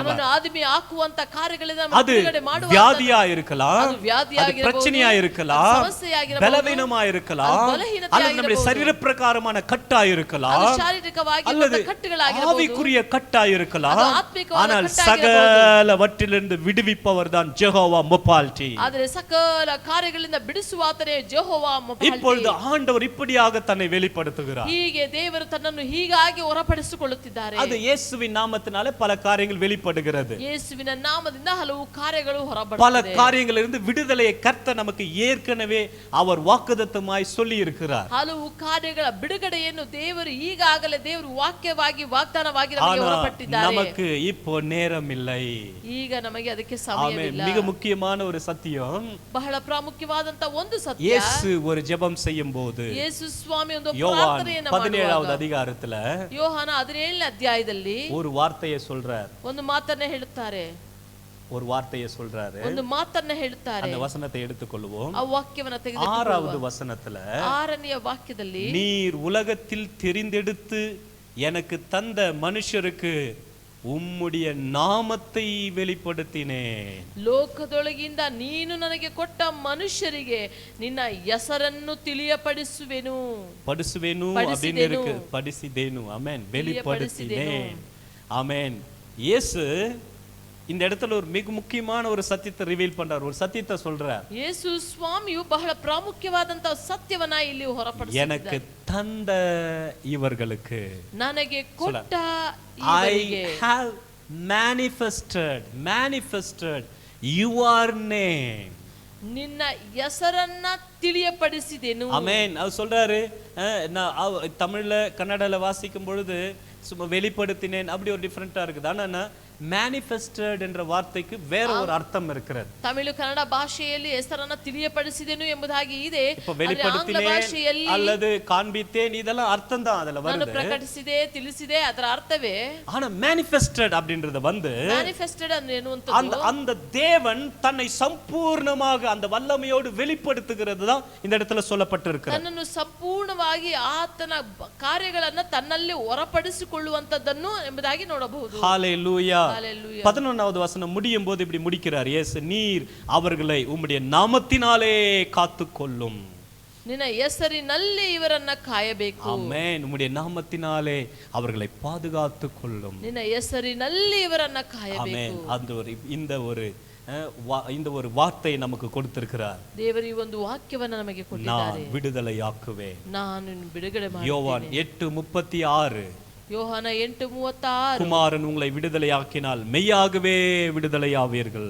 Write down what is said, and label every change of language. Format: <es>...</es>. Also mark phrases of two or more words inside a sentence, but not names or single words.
<kn>ನಮ್ಮನ್ನು ಆದಿಮಿ ಹಾಕುವಂತ ಕಾರ್ಯಗಳಿಂದ</kn> <ta>அது</ta> <kn>ಬಿಡುಗಡೆ ಮಾಡುವ.</kn> <ta>வியாதியா இருக்கலாம்,</ta> <kn>ಅದು ವ್ಯಾಧಿ</kn> <ta>அது</ta> <kn>ಆಗಿರಬಹುದು,</kn> <ta>பிரச்சனையா இருக்கலாம்,</ta> <kn>ಅದು ಸಮಸ್ಯೆಯಾಗಿರಬಹುದು,</kn> <ta>பலவீனமா இருக்கலாம்,</ta> <kn>ಅದು ಬಲಹೀನತೆ</kn> <ta>அல்லது நம்முடைய</ta> <kn>ಆಗಿರಬಹುದು,</kn> <ta>சரீர பிரகாரமான கட்டா</ta> <kn>ಅದು</kn> <ta>இருக்கலாம்,</ta> <kn>ಶಾರೀರಿಕವಾಗಿ</kn> <ta>அல்லது</ta> <kn>ಕಟ್ಟುಗಳಾಗಿರಬಹುದು,</kn> <ta>ஆவிக்குரிய கட்டா இருக்கலாம்.</ta> <kn>ಅದು ಆತ್ಮಿಕವಾದ</kn> <ta>ஆனால்</ta> <kn>கட்டாಗಿರಬಹುದು.</kn> <ta>சகலவற்றிலிருந்து விடுவிப்பவர் தான் ஜெகோவா மொபால்டி.</ta> <kn>ಆದರೆ ಸಕಲ ಕಾರ್ಯಗಳಿಂದ ಬಿಡಿಸುವ ಆತನೇ ಜೆಹೋವಾ ಮೊಪಾಲ್ಟಿ.</kn> <ta>இப்பொழுது ஆண்டவர் இப்படியாக தன்னை வெளிப்படுத்துகிறார்.</ta> <kn>ಹೀಗೆ ದೇವರು ತನ್ನನ್ನು ಹೀಗಾಗಿ ಹೊರಪಡಿಸಿಕೊಳ್ಳುತ್ತಿದ್ದಾರೆ.</kn> <ta>அது இயேசுவின் நாமத்தினாலே பல காரியங்கள் வெளிப்படுகிறது.</ta> <kn>ಯೇಸುವಿನ ನಾಮದಿಂದ ಹಲವು ಕಾರ್ಯಗಳು</kn> <ta>பல</ta> <kn>ಹೊರಬರುತ್ತವೆ.</kn> <ta>காரியங்களிலிருந்து விடுதலையை கர்த்தர் நமக்கு ஏற்கனவே அவர் வாக்குத்தத்தமாய் சொல்லி இருக்கிறார்.</ta> <kn>ಹಲವು ಕಾರ್ಯಗಳ ಬಿಡುಗಡೆಯನ್ನು ದೇವರು ಈಗಾಗಲೇ ದೇವರು ವಾಕ್ಯವಾಗಿ ವಾಗ್ದಾನವಾಗಿ ನಮಗೆ</kn> <ta>ஆனா</ta> <kn>ಹೊರಪಟ್ಟಿದ್ದಾರೆ.</kn> <ta>நமக்கு இப்போ நேரம் இல்லை.</ta> <kn>ಈಗ ನಮಗೆ ಅದಕ್ಕೆ</kn> <ta>ஆமென்.</ta> <kn>ಸಮಯವಿಲ್ಲ.</kn> <ta>மிக முக்கியமான ஒரு சத்தியம்,</ta> <kn>ಬಹಳ ಪ್ರಾಮುಖ್ಯವಾದಂತ ಒಂದು ಸತ್ಯ,</kn> <ta>இயேசு ஒரு ஜெபம் செய்யும் போது</ta> <kn>ಯೇಸು ಸ್ವಾಮಿ ಒಂದು</kn> <ta>யோவான்</ta> <kn>ಪ್ರಾರ್ಥನೆಯನ್ನು</kn> <ta>17வது</ta> <kn>ಮಾಡುವಾಗ</kn> <ta>அதிகாரத்துல</ta> <kn>ಯೋಹಾನ 17ನೇ ಅಧ್ಯಾಯದಲ್ಲಿ</kn> <ta>ஒரு வார்த்தையை சொல்றார்.</ta> <kn>ಒಂದು ಮಾತನ್ನ ಹೇಳುತ್ತಾರೆ,</kn> <ta>ஒரு வார்த்தையை சொல்றாரு.</ta> <kn>ಒಂದು ಮಾತನ್ನ ಹೇಳುತ್ತಾರೆ.</kn> <ta>அந்த வசனத்தை எடுத்துக்கொள்வோம்.</ta> <kn>ಆ ವಾಕ್ಯವನ್ನ</kn> <ta>6வது</ta> <kn>ತೆಗೆದುಕೊಳ್ಳುವ.</kn> <ta>வசனத்துல</ta> <kn>6ನೇ ವಾಕ್ಯದಲ್ಲಿ,</kn> <ta>நீர் உலகத்தில் தெரிந்தெடுத்து எனக்கு தந்த மனுஷருக்கு உம்முடைய நாமத்தை வெளிப்படுத்தினேன்.</ta> <kn>ಲೋಕದೊಳಗಿಂದ ನೀನು ನನಗೆ ಕೊಟ್ಟ ಮನುಷ್ಯರಿಗೆ ನಿನ್ನ ಹೆಸರನ್ನು ತಿಳಿಯಪಡಿಸುವೆನು.</kn> <ta>படுசுவேனு அப்படின்னு இருக்கு, படிசிதேனு. ஆமென். வெளிப்படுத்தினேன். ஆமென். இயேசு இந்த இடத்துல ஒரு மிக முக்கியமான ஒரு சத்தியத்தை ரிவீல் பண்றார், ஒரு சத்தியத்தை சொல்றார்.</ta> <kn>ಯೇಸು ಸ್ವಾಮಿಯು ಬಹಳ ಪ್ರಾಮುಖ್ಯವಾದಂತ ಸತ್ಯವನ್ನ ಇಲ್ಲಿ</kn> <ta>எனக்கு</ta> <kn>ಹೊರಪಡಿಸಿದ್ದಾರೆ.</kn> <ta>தந்த இவர்களுக்கு,</ta> <kn>ನನಗೆ ಕೊಟ್ಟ</kn> <en>I</en> <kn>ಇವರಿಗೆ</kn> <en>have manifested your name.</en> <kn>ನಿನ್ನ ಹೆಸರನ್ನ ತಿಳಿಯಪಡಿಸಿದೆನು.</kn> <ta>ஆமென். அவர் சொல்றாரு, நான் தமிழ்ல கன்னடல வாசிக்கும் பொழுது சும்மா வெளிப்படுத்தினேன் அப்படி ஒரு டிஃபரெண்டா இருக்குது. ஆனா மேனிஃபெஸ்டட் என்ற வார்த்தைக்கு வேற ஒரு அர்த்தம் இருக்கிறது.</ta> <kn>ತಮಿಳು ಕನ್ನಡ ಭಾಷೆಯಲ್ಲಿ ಹೆಸರನ್ನ ತಿಳಿಯಪಡಿಸಿದೆನು ಎಂಬುದಾಗಿ ಇದೆ.</kn> <ta>இப்ப வெளிப்படுத்தினேன் அல்லது காண்பித்தேன் இதெல்லாம் அர்த்தம் தான் அதுல</ta> <kn>ನಾನು</kn> <ta>வருது.</ta> <kn>ಪ್ರಕಟಿಸಿದೆ, ತಿಳಿಸಿದೆ, ಅದರ ಅರ್ಥವೇ.</kn> <ta>ஆனா மேனிஃபெஸ்டட் அப்படின்றது வந்து</ta> <kn>ಮ್ಯಾನಿಫೆಸ್ಟೆಡ್ ಅಂದ್ರೆ ಎನ್ನುವಂಥದ್ದು</kn> <ta>அந்த தேவன் தன்னை சம்பூர்ணமாக அந்த வல்லமையோடு வெளிப்படுத்துகிறது தான் இந்த இடத்துல சொல்லப்பட்டிருக்கிறது.</ta> <kn>ತನ್ನನ್ನು ಸಂಪೂರ್ಣವಾಗಿ ಆತನ ಕಾರ್ಯಗಳನ್ನ ತನ್ನಲ್ಲಿ ಹೊರಪಡಿಸಿಕೊಳ್ಳುವಂತದ್ದನ್ನು ಎಂಬುದಾಗಿ ನೋಡಬಹುದು.</kn> <ta>ஹalleluya. Hallelujah. 11வது வசனம் முடியும் போது இப்படி முடிக்கிறார். இயேசு, நீர் அவர்களை உம்முடைய நாமத்தினாலே காத்துக்கொள்ளும்.</ta> <kn>ನಿನ್ನ ಹೆಸರಿನಲ್ಲಿ ಇವರನ್ನ ಕಾಯಬೇಕು.</kn> <ta>ஆமென். உம்முடைய நாமத்தினாலே அவர்களை பாதுகாத்துக் கொள்ளும்.</ta> <kn>ನಿನ್ನ ಹೆಸರಿನಲ್ಲಿ ಇವರನ್ನ</kn> <ta>ஆமென்.</ta> <kn>ಕಾಯಬೇಕು.</kn> <ta>இந்த ஒரு வார்த்தை நமக்கு கொடுத்திருக்கிறார்.</ta> <kn>ದೇವರು ಈ ಒಂದು ವಾಕ್ಯವನ್ನ ನಮಗೆ ಕೊಟ್ಟಿದ್ದಾರೆ.</kn> <ta>நான் விடுதலையாக்குவேன்.</ta> <kn>ನಾನು ಬಿಡುಗಡೆ</kn> <ta>யோவான்</ta> <kn>ಮಾಡುತ್ತೇನೆ.</kn> <ta>8:36.</ta> <kn>ಯೋಹಾನ 8:36.</kn> <ta>குமாரன் உங்களை விடுதலையாக்கினால் மெய்யாகவே விடுதலையாவீர்கள்.</ta>